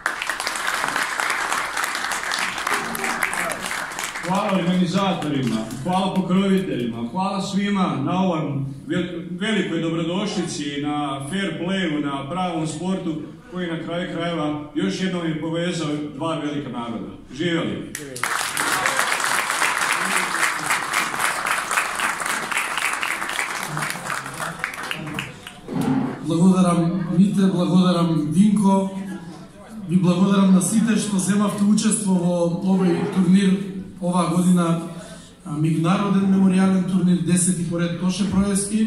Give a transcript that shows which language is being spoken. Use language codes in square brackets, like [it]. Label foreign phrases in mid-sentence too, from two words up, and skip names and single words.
[hr] Hvala organizatorima, hvala pokroviteljima, hvala svima na ovom velikoj dobrodošlici, na fair playu, na pravom sportu koji na kraju krajeva još jednom je povezao dva velika naroda. Živjeli! [mk] Благодарам Мите, благодарам Динко, ви благодарам на сите што земавте учество во овој турнир оваа година, меѓународен меморијален турнир 10 поред Тоше Проевски.